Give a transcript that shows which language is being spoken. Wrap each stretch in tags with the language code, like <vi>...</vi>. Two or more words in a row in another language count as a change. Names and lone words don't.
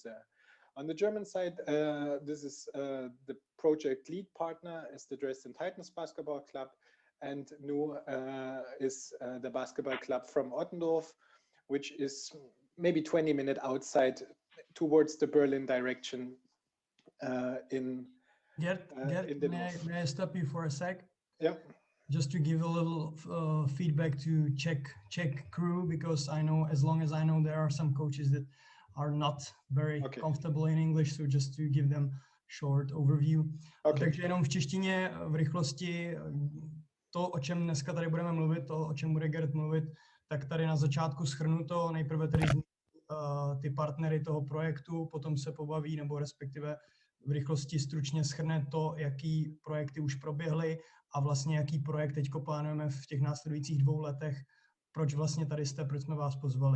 <en>On the German side, this is the project lead partner is the Dresden Titans Basketball Club, and Nu is the basketball club from Ottendorf, which is maybe 20 minutes outside towards the Berlin direction in the north. May I stop you for a sec? Yeah. Just to give a little feedback to Czech crew, because I know, as long as I know, there are some coaches that are not very comfortable in English, so just to give them short overview.</en> <cs>Takže jenom v češtině v rychlosti to, o čem dneska tady budeme mluvit, to, o čem bude Gert mluvit, tak tady na začátku shrnuto, nejprve tedy ty partnery toho projektu, potom se pobaví, nebo respektive v rychlosti stručně shrne to, jaký projekty už proběhly a vlastně jaký projekt teďko plánujeme v těch následujících 2 letech, proč vlastně tady jste, proč jsme vás pozvali.</cs>